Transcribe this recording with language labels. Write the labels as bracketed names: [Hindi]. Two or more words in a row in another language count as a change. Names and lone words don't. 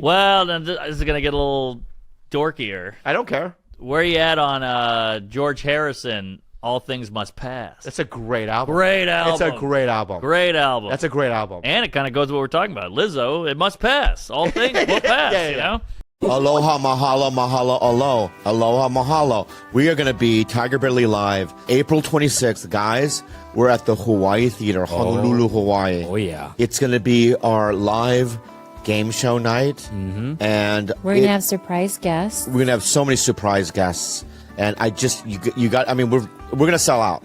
[English] Well, then this is gonna get a little dorkier. I don't care. Where you at on George Harrison All Things Must Pass. That's a great album. Great album. It's a great album. Great album. That's a great album. And it kind of goes to what we're talking about. Lizzo, it must pass. All things will pass, Yeah. you know? [Hawaiian] Aloha, mahalo, mahalo, alo. Aloha, mahalo. [English] We are going to be Tiger Belly Live April 26th. Guys, we're at the Hawaii Theater, Honolulu, Hawaii. Oh, yeah. It's going to be our live game show night. And We're going to have surprise guests. we're going to have so many surprise guests. And you got, I mean, we're going to sell out.